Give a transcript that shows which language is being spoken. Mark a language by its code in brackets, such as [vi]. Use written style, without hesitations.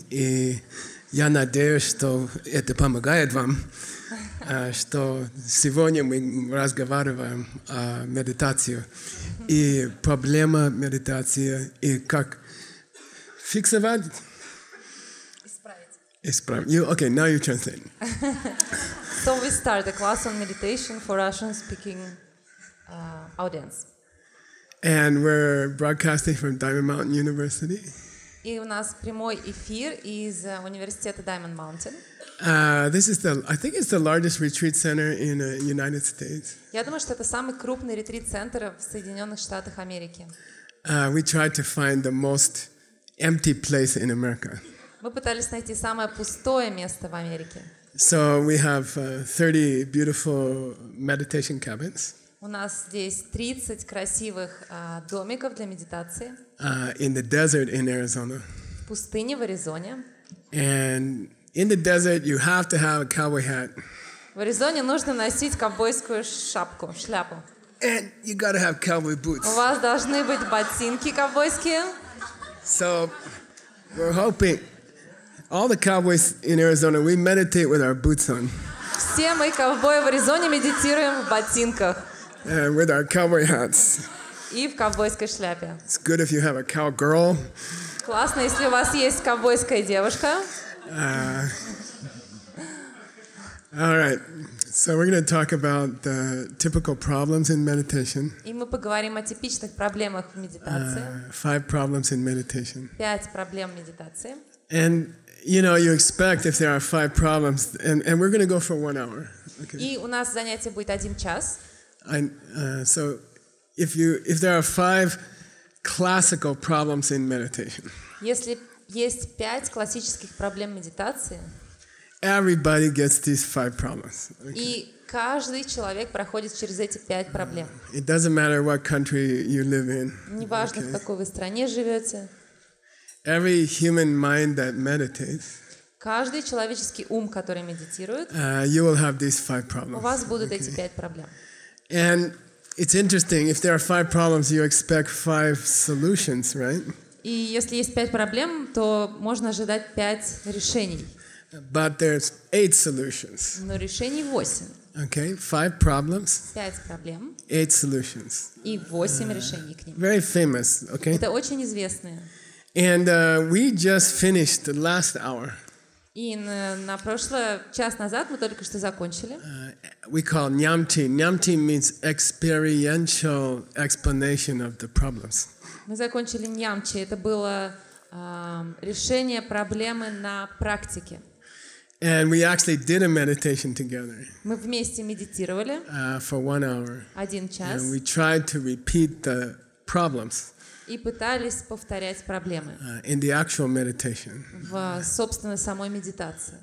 [ru] И я надеюсь, что это помогает вам, что сегодня мы разговариваем о медитации. И проблема медитации, и как фиксировать? Исправить. [en] Okay, now you translate. So we start a class on meditation for Russian-speaking audience. And we're broadcasting from Diamond Mountain University. [ru] И у нас прямой эфир из университета Diamond Mountain. [en] This is I think it's the largest retreat center in the United States. [ru] Я думаю, что это самый крупный ретрит-центр в Соединенных Штатах Америки. [en] We tried to find the most empty place in America. [ru] Мы пытались найти самое пустое место в Америке. [en] So we have 30 beautiful meditation cabins. [ru] У нас здесь 30 красивых домиков для медитации. [en] In the desert in Arizona. [ru] В пустыне в Аризоне. [en] And in the desert you have to have a cowboy hat. [ru] В Аризоне нужно носить ковбойскую шапку, шляпу. [en] And you gotta have cowboy boots. [ru] У вас должны быть ботинки ковбойские. [en] So we're hoping all the cowboys in Arizona, we meditate with our boots on. [ru] Все мы, ковбои в Аризоне, медитируем в ботинках. [en] And with our cowboy hats. [ru] И в ковбойской шляпе. [en] It's good if you have a cowgirl. [ru] Классно, если у вас есть ковбойская девушка. [en] All right. So we're going to talk about the typical problems in meditation. [ru] И мы поговорим о типичных проблемах в медитации. [en] 5 problems in meditation. [ru] 5 проблем медитации. [en] And you know, you expect if there are 5 problems, and we're going to go for 1 hour. Okay. [ru] И у нас занятие будет 1 час. [en] So if there are 5 classical problems in meditation. [ru] Если есть 5 классических проблем медитации. [en] Everybody gets these 5 problems. Okay. [ru] И каждый человек проходит через эти 5 проблем. [en] It doesn't matter what country you live in. [ru] Неважно, в какой вы стране живете. [en] Every human mind that meditates. [ru] Каждый человеческий ум, который медитирует, [en] you will have these 5 problems. [ru] У вас будут эти 5 проблем. [en] And it's interesting, if there are 5 problems, you expect 5 solutions, right? [ru] И если есть 5 проблем, то можно ожидать 5 решений. [en] But there's 8 solutions. [ru] Но решений 8. [en] Okay, 5 problems. [ru] 5 проблем. [en] 8 solutions. [ru] И 8 решений к ним. [en] Very famous, okay? [ru] Это очень известные. [en] And we just finished the last hour. [ru] И на час назад мы только что закончили. [en] We call nyamti. Nyamti means experiential explanation of the problems. [ru] Мы закончили ньямчи. Это было решение проблемы на практике. [en] And we actually did a meditation together. [ru] Мы вместе медитировали. [en] For 1 hour. [ru] 1 час. [en] And we tried to repeat the problems. [ru] И пытались повторять проблемы. [en] In the actual meditation. [ru] В собственной самой медитации.